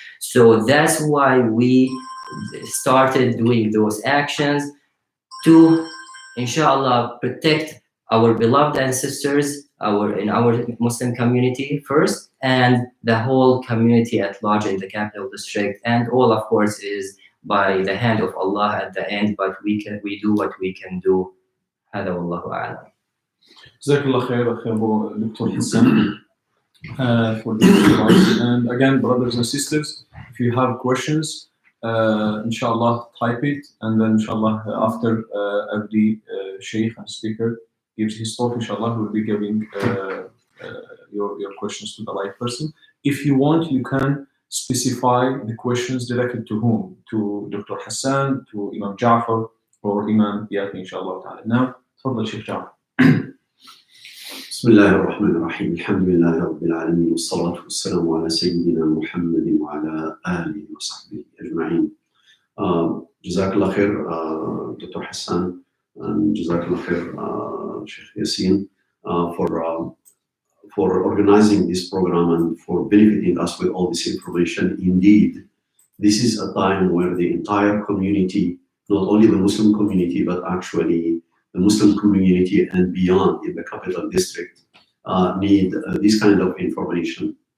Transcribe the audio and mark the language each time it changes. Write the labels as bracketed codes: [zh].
[en] So that's why we started doing those actions to, inshallah, protect our beloved ancestors, our Muslim community first, and the whole community at large in the capital district, and all, of course, is by the hand of Allah at the end, but we do what we can do. [ar] هذا والله أعلم. جزاك الله خير أخي Dr. [en] Hassan for this advice. And again, brothers and sisters, if you have questions, inshallah, type it, and then inshallah, after every sheikh and speaker gives his talk, inshallah, we'll be giving your questions to the right person. If you want, you can specify the questions directed to whom? To Dr. Hassan, to Imam Ja'far, or Imam Yati, inshallah ta'ala. Now, [ar] تفضل [en] Sheikh Ja'far. [ar] بسم الله الرحمن الرحيم الحمد لله رب العالمين والصلاة والسلام على سيدنا محمد وعلى آله وصحبه أجمعين. جزاك الله خير Dr. [en] Hassan, and [ar] جزاك الله خير [en] Sheikh Yasin for organizing this program and for benefiting us with all this information. Indeed, this is a time where the entire community, not only the Muslim community, but actually the Muslim community and beyond in the capital district need this kind of information.